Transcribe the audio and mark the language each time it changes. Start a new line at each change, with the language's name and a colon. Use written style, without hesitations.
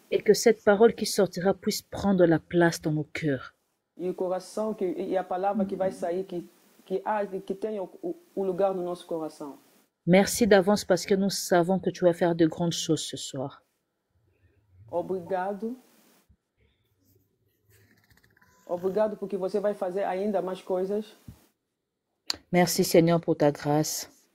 French: Et que cette parole qui sortira puisse prendre la place dans nos cœurs.
Portuguese: E o coração, e a palavra que vai sair, que tenha o lugar no nosso coração.
French: Merci d'avance parce que nous savons que tu vas faire de grandes choses ce soir.
Portuguese: Obrigado. Obrigado porque você vai fazer ainda mais coisas.
French: Merci Seigneur pour ta grâce.